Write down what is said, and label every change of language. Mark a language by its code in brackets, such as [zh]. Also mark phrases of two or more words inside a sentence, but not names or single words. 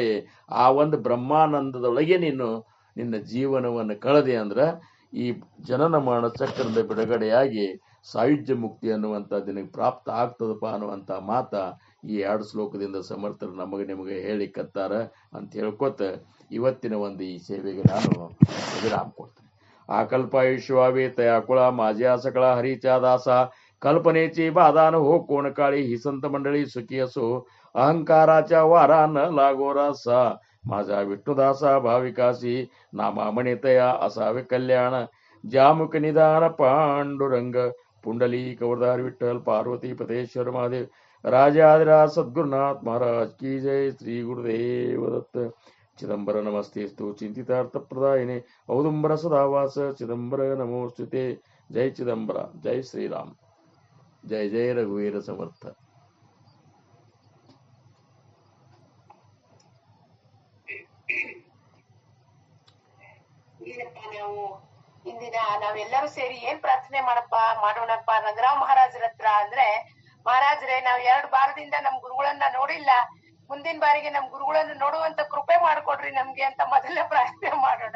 [kn] ಆ ಒಂದು ಬ್ರಹ್ಮಾನಂದದೊಳಗೆ ನೀನು ನಿನ್ನ ಜೀವನವನ್ನು ಕಳೆದೆ ಅಂದ್ರೆ ಈ ಜನನ ಮರಣ ಚಕ್ರದ ಬಿಡುಗಡೆಯಾಗಿ ಸಾಯುಜ್ಯ ಮುಕ್ತಿ ಅನ್ನುವಂಥ ನಿನಗೆ ಪ್ರಾಪ್ತ ಆಗ್ತದಪ್ಪ ಅನ್ನುವಂಥ ಮಾತ ಈ 2 ಶ್ಲೋಕದಿಂದ ಸಮರ್ಥರು ನಿಮಗೆ ಹೇಳಿಕತ್ತಾರ ಅಂತ ಹೇಳ್ಕೊತ ಇವತ್ತಿನ ಒಂದು ಈ ಸೇವೆಗೆ ನಾನು ವಿರಾಮ ಕೊಡ್ತೇನೆ. [mr] आकल्पायुष्वावेत आकुळा माझ्या सकळा हरीच्या दासा कल्पनेची बाधा न हो कोण काळी ही संत मंडळी सुखी असो अहंकाराच्या वारा न लागो रासा माझा विष्णुदासा भाविकासी नामा म्हणेतया असावे कल्याण जामुक निदान पांडुरंग पुंडली कवरदार विठ्ठल पार्वती पतेश्वर महादेव राजाधिराज सद्गुरुनाथ महाराज की जय. श्री गुरुदेव दत्त. [sa] चिदंबर नमस्तेस्तु चिंतितार्थ प्रदायिने औदुंबर सदावास चिदंबर नमोस्तुते. [mr] जय चिदंबर. जय श्रीराम. जय जय रघुवीर समर्थ. [kn] ನಾವು ಇಂದಿನ ನಾವೆಲ್ಲರೂ ಸೇರಿ ಏನ್ ಪ್ರಾರ್ಥನೆ ಮಾಡೋಣಪ್ಪ ರಂಗರಾವ್ ಮಹಾರಾಜರ ಹತ್ರ ಅಂದ್ರೆ, ಮಹಾರಾಜರೇ ನಾವ್ 2 ವಾರದಿಂದ ನಮ್ ಗುರುಗಳನ್ನ ನೋಡಿಲ್ಲ, ಮುಂದಿನ ಬಾರಿಗೆ ನಮ್ ಗುರುಗಳನ್ನು ನೋಡುವಂತ ಕೃಪೆ ಮಾಡ್ಕೊಡ್ರಿ ನಮ್ಗೆ ಅಂತ ಮೊದಲೇ ಪ್ರಾರ್ಥನೆ ಮಾಡೋಣ.